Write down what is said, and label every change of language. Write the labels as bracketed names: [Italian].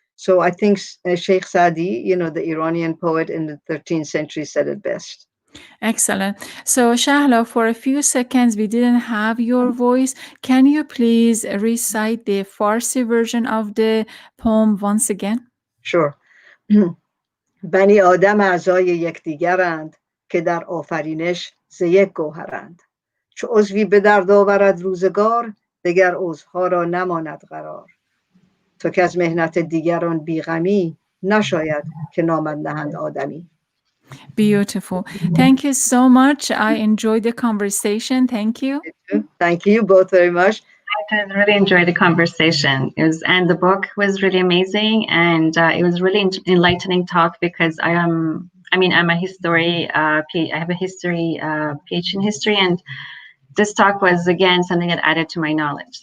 [English] So I think Sheikh Sadi, the Iranian poet in the 13th century, said it best. Excellent. So, Shahla, for a few seconds, we didn't have your voice. Can you please recite the Farsi version of the poem once again? Sure. [Persian] بنی آدم اعضای یکدیگرند که در آفرینش ز یک گوهرند. چو عضوی به درد آورد روزگار دگر عضوها را نماند قرار. تو که از مهنت دیگران بیغمی نشاید که نامت نهند آدمی. [English] Beautiful. Thank you so much. I enjoyed the conversation. Thank you. Thank you both very much. I really enjoyed the conversation. And the book was really amazing, and it was really enlightening talk because I'm a history. I have a history PhD in history, and this talk was again something that added to my knowledge.